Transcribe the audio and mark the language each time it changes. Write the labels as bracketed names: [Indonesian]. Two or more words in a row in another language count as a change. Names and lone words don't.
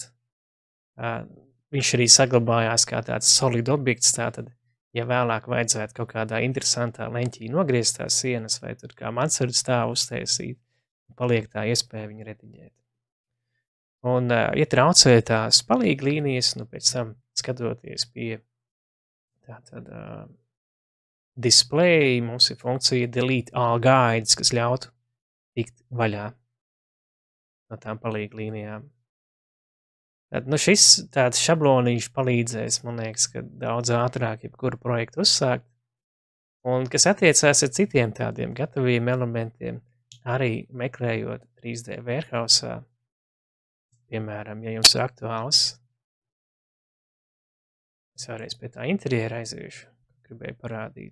[Latvian] Viņš arī saglabājās kā tāds solid objekts, tātad, ja vēlāk vajadzētu kaut kādā interesantā leņķī nogriezt tās sienas vai tur kā mansardu stāvu uztaisīt, paliek tā iespēja viņu rediģēt. Un, ja traucē tās palīglīnijas, pēc tam skatoties pie tātad display, mums ir funkcija [English] delete all guides, [Latvian] kas ļautu tikt vaļā no tām palīglīnijām. Tad, šis tāds šablonīši palīdzēs, man liekas, ka daudz ātrāk jebkuru projektu uzsākt. Un kas attiecās ar citiem tādiem gataviem elementiem, arī meklējot 3D Warehouse, piemēram, ja jums ir aktuāls, es vēlreiz pie tā interjera aiziešu, gribēju parādīt.